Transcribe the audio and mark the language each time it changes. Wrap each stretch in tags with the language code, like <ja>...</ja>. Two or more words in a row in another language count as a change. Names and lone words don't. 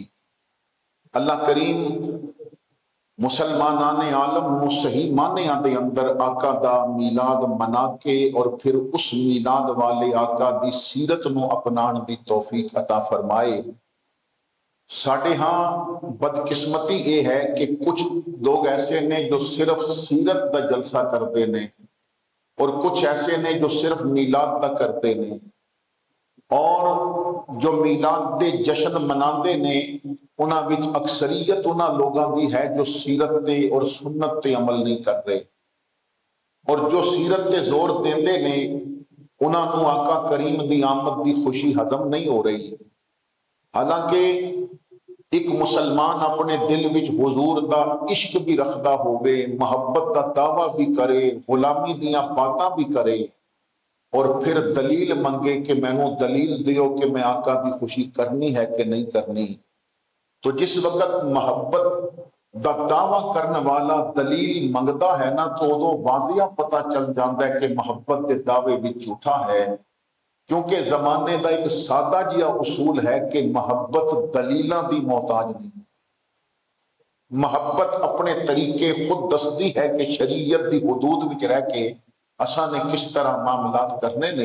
<pa>اللہ کریم مسلمانان عالم نو صحیح معنیاں دے اندر آقا دا میلاد منا کے اور پھر اس میلاد والے آقا دی سیرت نو اپنان دی توفیق عطا فرمائے۔ ساڑھے ہاں بدقسمتی یہ ہے کہ کچھ لوگ ایسے نے جو صرف سیرت دا جلسہ کرتے نے، اور کچھ ایسے نے جو صرف میلاد دا کرتے نے، اور جو میلاد دے جشن مناندے نے انہاں وچ اکثریت انہاں لوگاں دی ہے جو سیرت تے اور سنت تے عمل نہیں کر رہے، اور جو سیرت تے زور دیندے نے انہاں نو آقا کریم دی آمد دی خوشی ہضم نہیں ہو رہی۔ حالانکہ ایک مسلمان اپنے دل وچ حضور دا عشق بھی رکھدا ہوئے، محبت دا دعویٰ بھی کرے، غلامی دیاں باتاں بھی کرے، اور پھر دلیل منگے کہ مینوں دلیل دیو کہ میں آقا دی خوشی کرنی ہے کہ نہیں کرنی، تو جس وقت محبت دا دعویٰ کرنے والا دلیل منگتا ہے نا تو ادو واضح پتہ چل جاتا ہے کہ محبت دے دعوے بھی جھوٹا ہے، کیونکہ زمانے دا ایک سادہ جیا اصول ہے کہ محبت دلیلاں دی محتاج نہیں، محبت اپنے طریقے خود دستی ہے کہ شریعت دی حدود وچ رہ کے اساں نے کس طرح معاملات کرنے نہیں۔</pa>